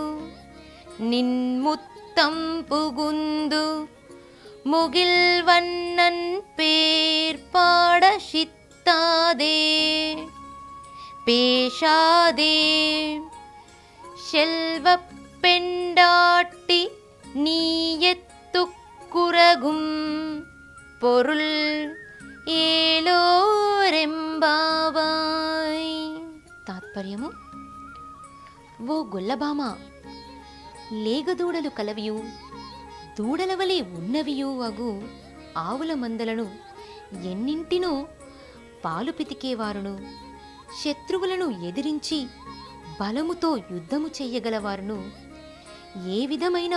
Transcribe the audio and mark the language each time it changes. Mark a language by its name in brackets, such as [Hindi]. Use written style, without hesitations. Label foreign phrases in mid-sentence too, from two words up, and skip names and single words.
[Tamil] நின்முத்தம் புகுந்து முகில் வண்ணன் பேர் பாட சித்தாதே பேசாதே செல்வ பெண்டாட்டி நீயத்துக்குறகும் பொருள் ఏలోరెంబావాయ్. [Telugu] తాత్పర్యము: ఓ గొల్లబామ, లేగదూడలు కలవియు దూడల వలె ఉన్నవియు అగు ఆవుల మందలను ఎన్నింటినో పాలు పితికేవారును, శత్రువులను ఎదిరించి బలముతో యుద్ధము చెయ్యగలవారును, ఏ విధమైన